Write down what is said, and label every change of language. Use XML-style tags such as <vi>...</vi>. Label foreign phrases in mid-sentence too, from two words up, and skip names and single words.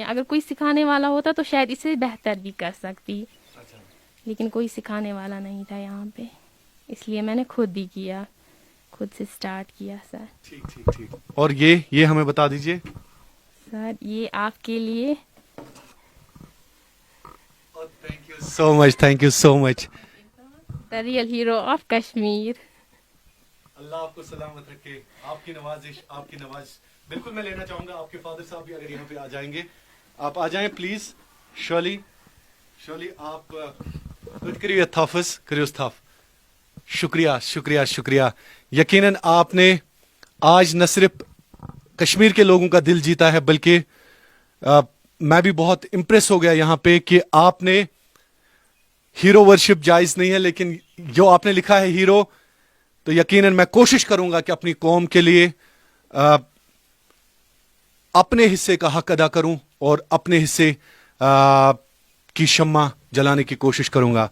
<ur>اگر کوئی سکھانے والا ہوتا تو شاید اسے بہتر بھی کر سکتی, لیکن کوئی سکھانے والا نہیں تھا یہاں پہ, اس لیے میں نے خود ہی کیا, خود سے سٹارٹ کیا سر. ٹھیک. اور یہ ہمیں بتا دیجئے. سر یہ آپ کے لیے.</ur> <en>Thank you so much. The real hero of Kashmir.</en> <ur>اللہ آپ کو سلامت رکھے. آپ کی نوازش, آپ کی نواز. بالکل میں لینا چاہوں گا آپ کے فادر صاحب بھی اگر یہاں پہ آ جائیں گے. آپ آ جائیں پلیز. شرلی آپ کریو تھافس, کریوس تھاف. شکریہ. یقیناً آپ نے آج نہ صرف کشمیر کے لوگوں کا دل جیتا ہے بلکہ میں بھی بہت امپریس ہو گیا یہاں پہ کہ آپ نے</ur> <en>hero worship</en> <ur>جائز نہیں ہے, لیکن جو آپ نے لکھا ہے ہیرو, تو یقیناً میں کوشش کروں گا کہ اپنی قوم کے لیے اپنے حصے کا حق ادا کروں اور اپنے حصے کی شمع جلانے کی کوشش کروں گا.</ur>